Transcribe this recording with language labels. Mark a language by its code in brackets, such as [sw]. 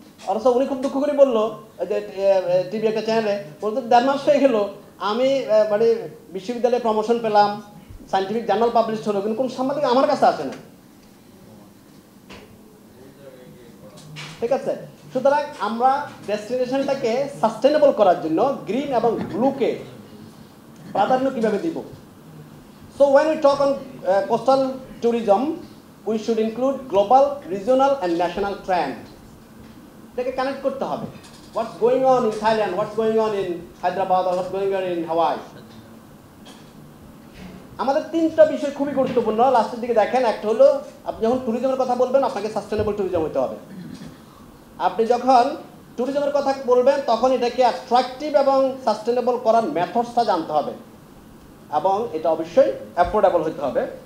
[bn] অথচ উনি খুব দুঃখ করে বললো যে টিভি একটা চ্যানেলে বলতো 1.5 মাস হয়ে গেল আমি মানে বিশ্ববিদ্যালয়ে প্রমোশন পেলাম, সায়েন্টিফিক জার্নাল পাবলিশ হলো, কিন্তু কোন সাংবাদিক আমার কাছে আসে না। ঠিক আছে, সুতরাং আমরা ডেস্টিনেশনটাকে সাস্টেনেবল করার জন্য গ্রিন এবং ব্লুকে প্রাধান্য কিভাবে দিব। [en] So when we talk on coastal tourism, we should include global, regional and national trend. [bn] এটাকে কানেক্ট করতে হবে। [en] What's going on in Thailand, what's going on in Hyderabad, or what's going on in Hawaii. [bn] আমাদের 3টা বিষয় খুবই গুরুত্বপূর্ণ। লাস্টের দিকে দেখেন, একটা হলো আপনি যখন ট্যুরিজমের কথা বলবেন আপনাকে সাস্টেনেবল ট্যুরিজম হতে হবে। আপনি যখন ট্যুরিজমের কথা বলবেন তখন এটাকে অ্যাট্রাকটিভ এবং সাস্টেনেবল করার মেথডসটা জানতে হবে এবং এটা অবশ্যই অ্যাফোর্ডেবল হতে হবে।